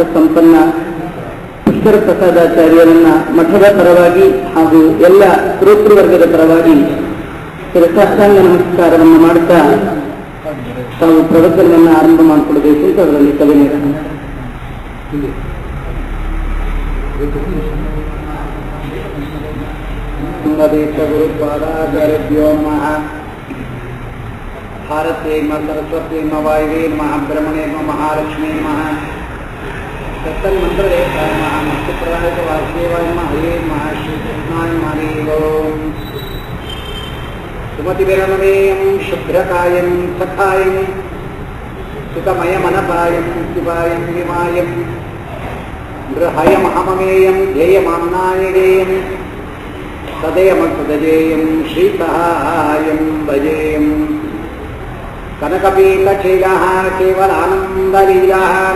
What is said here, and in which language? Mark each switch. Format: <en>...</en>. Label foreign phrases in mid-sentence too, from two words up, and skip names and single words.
<kn>ಸಂಪನ್ನ ಪುಷ್ಕರ ಪ್ರಸಾದಾಚಾರ್ಯರನ್ನ ಮಠದ ಪರವಾಗಿ ಹಾಗೂ ಎಲ್ಲ ಶ್ರೋತೃವರ್ಗದ ಪರವಾಗಿ ಶಿರಸಾಷ್ಟಾಂಗ ನಮಸ್ಕಾರವನ್ನು ಮಾಡುತ್ತಾ ತಾವು ಪ್ರವಚನವನ್ನು ಆರಂಭ ಮಾಡಿಕೊಡಬೇಕು ಅಂತ ಅವರಲ್ಲಿ</kn> <sa>ಕವಿನೇರ ಗುರುಪಾದಾಚಾರ್ಯಭ್ಯೋ ನಮಃ. ಭಾರತೇ ಸರಸ್ವತಿ ವಾಯುವೇ ನಮಃ. ಬ್ರಹ್ಮಣೇ ಮಹಾಲಕ್ಷ್ಮೀ ನಮಃ. ತನ್ಮಂತ್ರೇ ನಮಃ. ಮಸ್ತುಪ್ರದಾಯ ವಾಸುದೇವಾಯ ನಮಃ. ಹರೇ ನಮಃ. ಶ್ರೀಕೃಷ್ಣಾಯ ನಮಃ. ಓಂ ಸುಮತಿವಿರನವೇಯಂ ಶುಭ್ರಕಾಯಂ ಸಖಾಯಂ ಸುಖಮಯಮನಪಾಯಂ ಶಿವಾಯಂ ವಿಮಾಯಂ ಗೃಹಯಮಹಮಮೇಯಂ ಧ್ಯೇಯಮಾಮ್ನಾಯಗೇಯಂ ಸದಯಮಸದಜೇಯಂ ಶ್ರೀಸಹಾಯಂ ಭಜೇಯಂ ಕನಕಪೀತಶೀಲಃ ಕೇವಲಾನಂದಲೀಲಃ</sa>